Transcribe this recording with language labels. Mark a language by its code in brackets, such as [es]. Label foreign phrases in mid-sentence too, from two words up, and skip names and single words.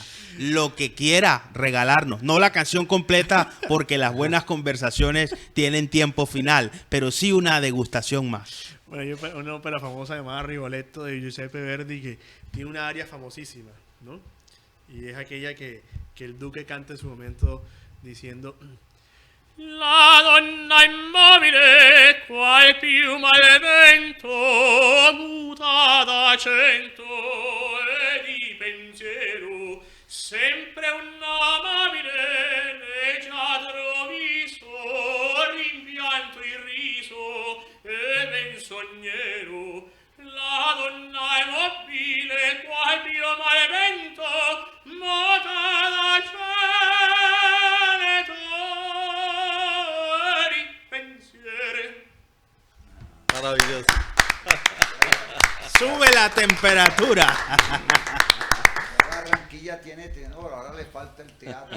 [es] Lo que quiera regalarnos, no la canción completa porque las buenas conversaciones tienen tiempo final, pero sí una degustación más. Bueno, hay una ópera famosa llamada Rigoletto de Giuseppe Verdi que tiene una aria famosísima, ¿no? Y es aquella que el duque canta en su momento diciendo: [it] la donna immobile, qual piuma al vento, muta d'accento e di pensiero, sempre un'amabile, leggiadro viso, rimpianto irriso e menzognero. La donna immobile, qual piuma al vento, muta d'accento. [es] Maravilloso. Sube la temperatura. Barranquilla tiene tenor, ahora le falta el teatro.